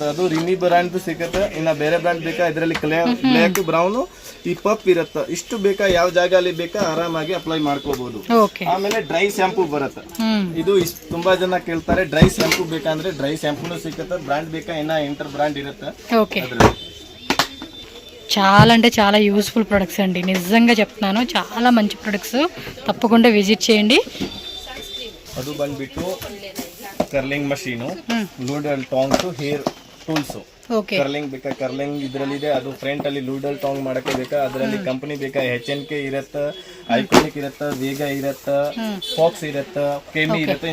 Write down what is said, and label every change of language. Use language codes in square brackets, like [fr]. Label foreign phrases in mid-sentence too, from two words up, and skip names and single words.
[kn] ಅದು ರಿನಿ ಬ್ರಾಂಡ್ ಸಿಗುತ್ತೆ. ಇನ್ನ ಬೇರೆ ಬ್ರಾಂಡ್ ಬೇಕಾ, ಇದರಲ್ಲಿ [en] black brown [kn] ಈ ಪಪ್ ಇರುತ್ತೆ. ಇಷ್ಟು ಬೇಕಾ, ಯಾವ ಜಾಗ ಅಲ್ಲಿ ಬೇಕಾ ಆರಾಮಾಗಿ ಅಪ್ಲೈ ಮಾಡ್ಕೋಬಹುದು. ಆಮೇಲೆ [en] dry shampoo [kn] ಬರುತ್ತೆ. ಇದು ತುಂಬಾ ಜನ ಕೇಳ್ತಾರೆ [en] dry shampoo [kn] ಬೇಕಂದ್ರೆ ಡ್ರೈ ಶಾಂಪೂನು ಸಿಗುತ್ತೆ. ಬ್ರಾಂಡ್ ಬೇಕಾ, ಇನ್ನ [en] inter brand [kn] ಇರುತ್ತೆ. [te] చాలా అంటే చాలా [en] useful products [te] అండి, నిజంగా చెప్తున్నాను. చాలా మంచి ప్రొడక్ట్స్, తప్పకుండా విజిట్ చేయండి. [kn] ಅದು ಬಂದ್ಬಿಟ್ಟು [en] curling machine, loodal tongs, hair tools. [kn] ಕರ್ಲಿಂಗ್ ಬೇಕಾ, ಕರ್ಲಿಂಗ್ ಇದ್ರಲ್ಲಿದೆ. ಅದು ಫ್ರಂಟ್ ಅಲ್ಲಿ [en] loodal tong [kn] ಮಾಡಕ್ಕೆ ಬೇಕಾ, ಅದರಲ್ಲಿ ಕಂಪನಿ ಬೇಕಾ, HNK ಇರುತ್ತೆ, ಐಕಾನಿಕ್ ಇರುತ್ತೆ, ವೇಗ ಇರುತ್ತೆ, ಫಾಕ್ಸ್ ಇರುತ್ತೆ, ಕೆಮಿ ಇರುತ್ತೆ.